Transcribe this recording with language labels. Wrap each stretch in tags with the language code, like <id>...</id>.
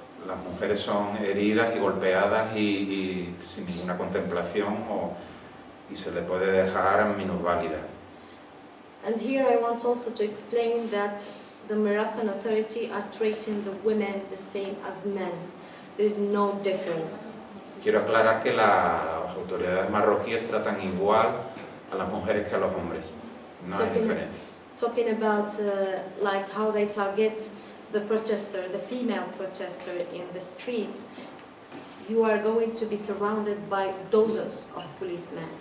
<es>Las mujeres son heridas y golpeadas y sin ninguna contemplación y se le puede dejar minusválida.</es> <en>And here I want also to explain that the Moroccan authority are treating the women the same as men. There is no difference.</en> <es>Quiero aclarar que las autoridades marroquíes tratan igual a las mujeres que a los hombres. No hay diferencia.</es> <en>Talking about like how they target the protester, the female protester in the streets, you are going to be surrounded by dozens of policemen.</en>